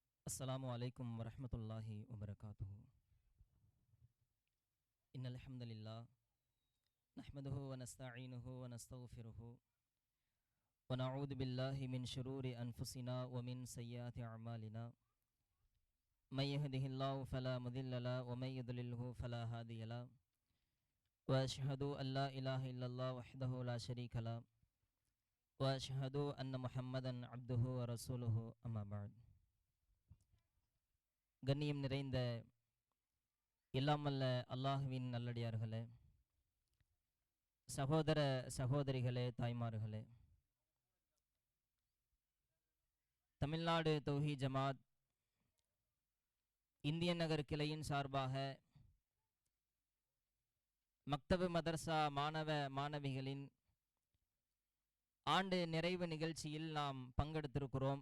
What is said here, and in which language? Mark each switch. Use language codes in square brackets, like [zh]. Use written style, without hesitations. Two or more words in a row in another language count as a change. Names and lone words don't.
[ar] السلام عليكم ورحمة الله وبركاته. إن الحمد لله نحمده ونستعينه ونستغفره ونعوذ بالله من شرور أنفسنا ومن سيئات أعمالنا. من يهده الله فلا مضل له ومن يضلله فلا هادي له. وأشهد أن لا إله إلا الله وحده لا شريك له وأشهد أن محمدا عبده ورسوله أما بعد. [ta] கண்ணியம் நிறைந்த எல்லாமல்ல அல்லாஹ்வின் நல்லடியார்களே, சகோதர சகோதரிகளே, தாய்மார்களே, தமிழ்நாடு தௌஹீத் ஜமாத் இந்திய நகர் கிளையின் சார்பாக மக்தபு மதர்சா மாணவ மாணவிகளின் ஆண்டு நிறைவு நிகழ்ச்சியில் நாம் பங்கெடுத்திருக்கிறோம்.